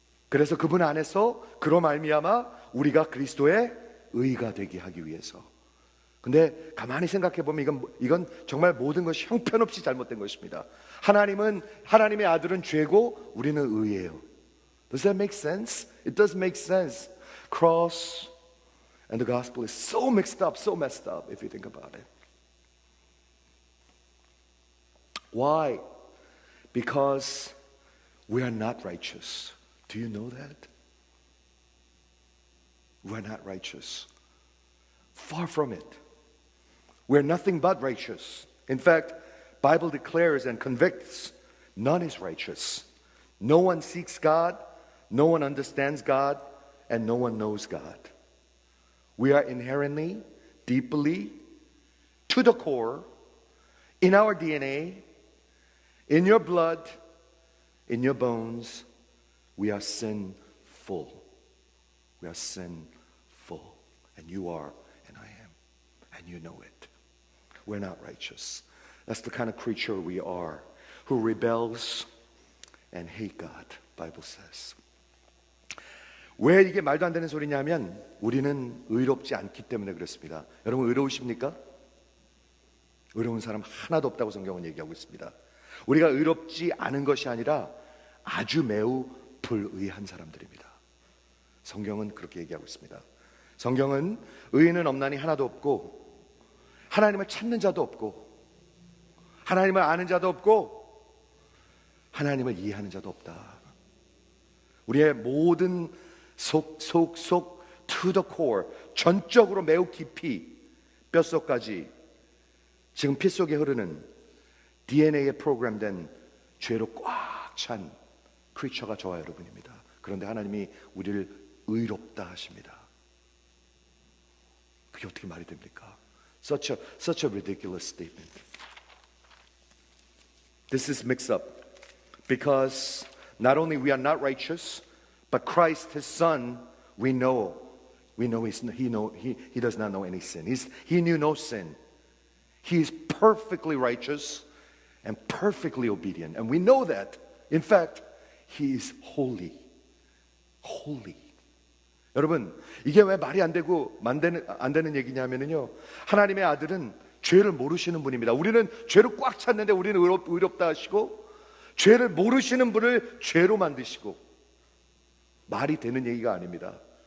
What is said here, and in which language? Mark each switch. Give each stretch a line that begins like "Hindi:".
Korean: 그래서 그분 안에서 그로 말미암아 우리가 그리스도의 의가 되게 하기 위해서. 근데 가만히 생각해 보면 이건 정말 모든 것이 형편없이 잘못된 것입니다. 하나님의 아들은 죄고 우리는 의예요.
English: Does that make sense? It does make sense. Cross and the gospel is so mixed up, so messed up if you think about it. Why? Because we are not righteous. Do you know that? We are not righteous. Far from it. We're nothing but righteous. In fact, Bible declares and convicts none is righteous. No one seeks God, no one understands God, and no one knows God. We are inherently, deeply, to the core, in our DNA, in your blood, in your bones, we are sinful. We are sinful. And you are, and I am. And you know it. We're not righteous. That's the kind of creature we are, who rebels and hate God, Bible says.
Korean: 왜 이게 말도 안 되는 소리냐면 우리는 의롭지 않기 때문에 그렇습니다. 여러분 의로우십니까? 의로운 사람 하나도 없다고 성경은 얘기하고 있습니다. 우리가 의롭지 않은 것이 아니라 아주 매우 불의한 사람들입니다. 성경은 그렇게 얘기하고 있습니다. 성경은 의인은 없나니 하나도 없고 하나님을 찾는 자도 없고 하나님을 아는 자도 없고 하나님을 이해하는 자도 없다. 우리의 모든 속
English: to the core,
Korean: 전적으로 매우 깊이 뼛속까지 지금 피 속에 흐르는 DNA에 프로그램된 죄로 꽉 찬 크리처가 저와 여러분입니다. 그런데 하나님이 우리를 의롭다 하십니다. 그게 어떻게 말이 됩니까?
English: Such a ridiculous statement. This is mixed up because not only we are not righteous, but Christ, His Son, we know he does not know any sin. He knew no sin. He is perfectly righteous and perfectly obedient, and we know that. In fact, He is holy. Holy.
Korean: 여러분, 이게 왜 말이 안 되는 얘기냐면요, 하나님의 아들은 죄를 모르시는 분입니다. 우리는 죄로 꽉 찼는데 우리는 의롭다 하시고 죄를 모르시는 분을 죄로 만드시고, 말이 되는 얘기가 아닙니다.